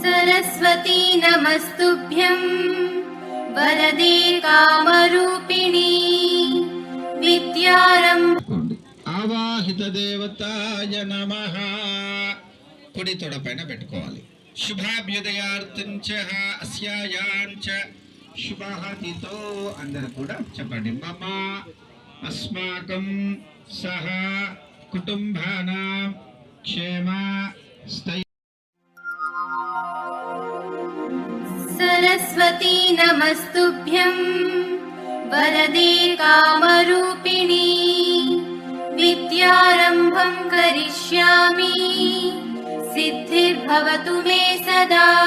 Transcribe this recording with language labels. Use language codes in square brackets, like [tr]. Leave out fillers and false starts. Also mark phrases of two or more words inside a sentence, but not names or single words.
[sa] सरस्वती नमस्तुभ्यं वरदे कामरूपिणी विद्यारम्भ आवाहित देवताय नमः [te] कुడి తొడ పైన పెట్టుకోవాలి [sa] శుభాభ్యుదయార్థంచ అస్యాయాంచ శుభహతితో [te] అందరూ కూడా చెప్పండి [sa] మమ అస్మాకం సహ కుటుంబానాం క్షేమ స్థైర్య सरस्वती नमस्तुभ्यं वरदे कामरूपिणी विद्यारम्भं करिष्यामि सिद्धिर्भवतु मे सदा